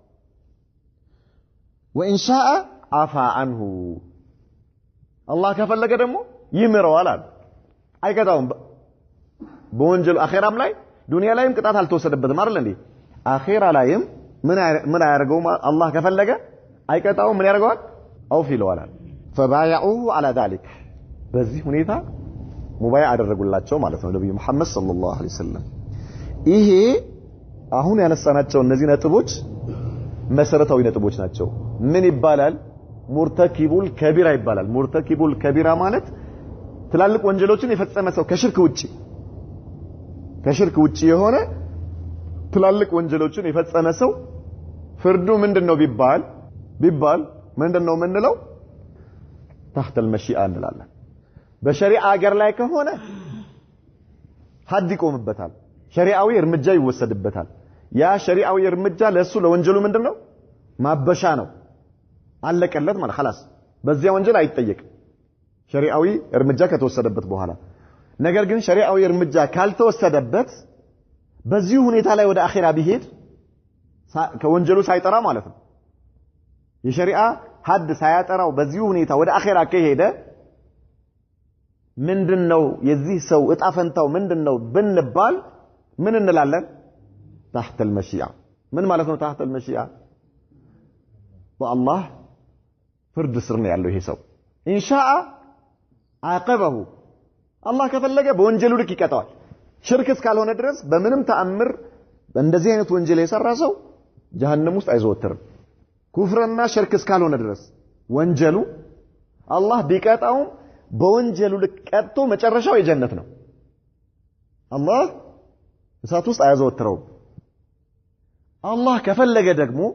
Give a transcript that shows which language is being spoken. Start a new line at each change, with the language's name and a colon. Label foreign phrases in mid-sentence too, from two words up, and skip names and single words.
Arabic: وان شاء عفا عنه
Amharic: አላህ ከፈለገ ደግሞ ይምረዋል አይቀጣውም በወንጀሉ አኺራም ላይ ዱንያ ላይም ቅጣት አልተወሰደበትም አይደል እንዴ አኺራ ላይም ምን ያደርገው አላህ ከፈለገ አይቀጣውም ምን ያደርገዋል አውፍ ይለዋል
Arabic: فبايعوه على ذلك
Amharic: በዚህ ሁኔታ ሙባይዓ አደረጉላቸው ማለት ነው ነብዩ መሐመድ ሰለላሁ ዐለይሂ ወሰለም ይሄ አሁን ያነሳናቸው እነዚህ ነጥቦች መሰረታዊ ነጥቦች ናቸው ምን ይባላል
Arabic: مرتكب الكبيرة
Amharic: ይባላል
Arabic: مرتكب الكبيرة
Amharic: ማለት ትላልቅ ወንጀሎችን የፈጸመ ሰው ከሽርክ ውጪ የሆነ ትላልቅ ወንጀሎችን የፈጸመ ሰው ፍርዱ ምንድነው ቢባል ምንድነው ምንለው
Arabic: تحت المشيئة
Amharic: እንላለን በሸሪዓ ሀገር ላይ ከሆነ ሐድ ይቆምበታል ሸሪዓዊ እርምጃ ይወሰድበታል ያ ሸሪዓዊ እርምጃ ለሱ ለወንጀሉ ምንድነው ማበሻ ነው አለቀለት ማለት خلاص በዚያ ወንጀል አይጠየቅም ሸሪዓዊ እርምጃ ከተወሰደበት በኋላ ነገር ግን ሸሪዓዊ እርምጃ ካልተወሰደበት በዚህ ሁኔታ ላይ ወደ አኺራ ቢሄድ ከወንጀሉ ሳይጠራ ማለት ነው የሸሪዓ ሐድ ሳያጠራው በዚህ ሁኔታ ወደ አኺራ ከሄደ ምንድነው የዚህ ሰው እጣ ፈንታው ምንድነው ብንባል ምን እንላለን
Arabic: تحت المشيئة
Amharic: ምን ማለት ነው
Arabic: تحت المشيئة
Amharic: والله ፍርድ ስር ነው ያለው ይሄ ሰው ኢንሻአ አቀበሁ አላህ ከፈለገ በወንጀሉ ልክ ይቀጣዋል ሽርክ እስካልሆነ ድረስ በምንም ተአምር እንደዚህ አይነት ወንጀል የሰራ ሰው ጀሃነም ውስጥ አይዘወትርም ኩፍርና ሽርክ እስካልሆነ ድረስ ወንጀሉ አላህ ቢቀጣውም በወንጀሉ ልክ ቀጥቶ መጨረሻው የጀነት ነው አላህ እሳት ውስጥ አያዘወትረው አላህ ከፈለገ ደግሞ